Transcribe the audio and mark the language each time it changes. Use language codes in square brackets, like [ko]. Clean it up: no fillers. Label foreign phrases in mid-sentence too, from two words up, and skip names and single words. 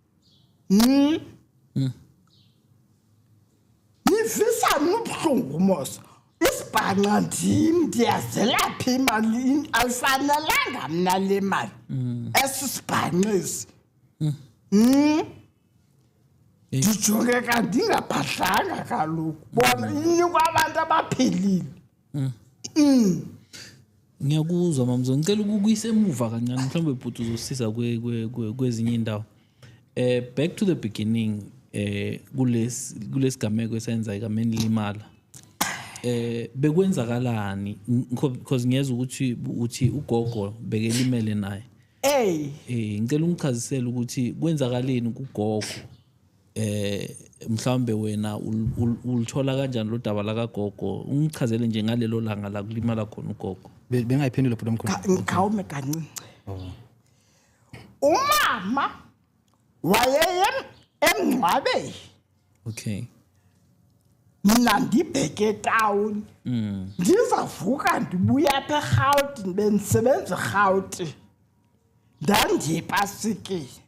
[xh] nivisa ubuhlungu mosa isibhanqa ndim ndiyazelapha imali ayifanelanga mna le mali esisibhanqisi ndijongeka ndingaphahlanga kaloku bona inikwa abantu abaphilile [zu] ngiyakuzwa mamzo ngicela ukuyisa emuva kancane mhlawumbe bhuti uzosisiza kwezinye indawo [en] back to the beginning [zu] kulesigameko esenza ikameni limala bekwenzakalani because ngiyeza ukuthi ugogo bekelimele naye ngicela ungichazisele ukuthi kwenzakaleni kugogo mhlawumbe wena ulithola kanjani lo daba la kagogo ungichazele nje ngalelo langa la kulimala khona ugogo bengayiphendula bhuti omkhulu [xh] ngawume kancinci umama wayeye emngcwabeni okay mina ndibheke etawuni ndizavuka ndibuya apha eRhawutini bendisebenza eRhawutini ndandiyePasikeni